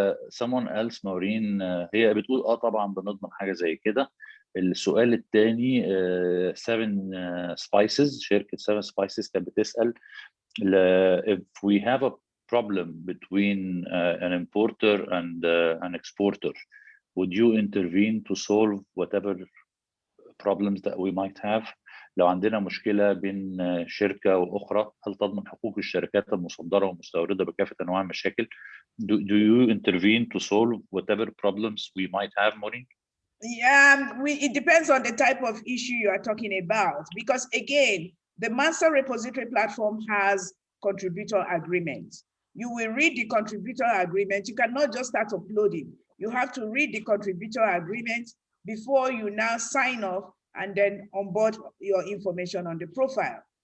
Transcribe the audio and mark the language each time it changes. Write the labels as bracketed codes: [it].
[en] someone else [ar] مورين هي بتقول طبعا بنضمن حاجه زي كده. السؤال الثاني 7 Spices، شركه 7 Spices كانت بتسال [en] if we have a problem between an importer and an exporter, would you intervene to solve whatever problems that we might have? [ar] لو عندنا مشكلة بين شركة وأخرى، هل تضمن حقوق الشركات المصدرة والمستوردة بكافة أنواع المشاكل؟ [en] Do you intervene to solve whatever problems we might have, Maureen? Yeah, it depends on the type of issue you are talking about. Because again, the Master Repository Platform has contributor agreements. You will read the contributor agreement. You cannot just start uploading. You have to read the contributor agreement before you now sign off and then onboard your information on the profile.